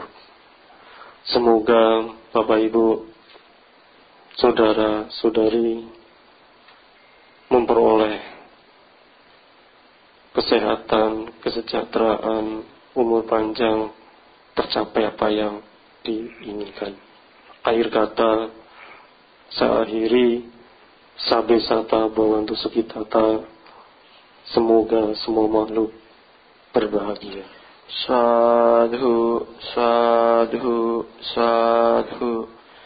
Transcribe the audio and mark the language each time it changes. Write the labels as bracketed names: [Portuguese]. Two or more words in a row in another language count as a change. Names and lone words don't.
[Indonesian] Semoga Bapak Ibu, saudara-saudari memperoleh kesehatan, kesejahteraan, umur panjang, tercapai apa yang diinginkan. Akhir kata saya akhiri, [Pali] sabe sata bhavantu sukhitata. [Indonesian] Semoga semua makhluk berbahagia. [Pali] Sadhu, sadhu, sadhu.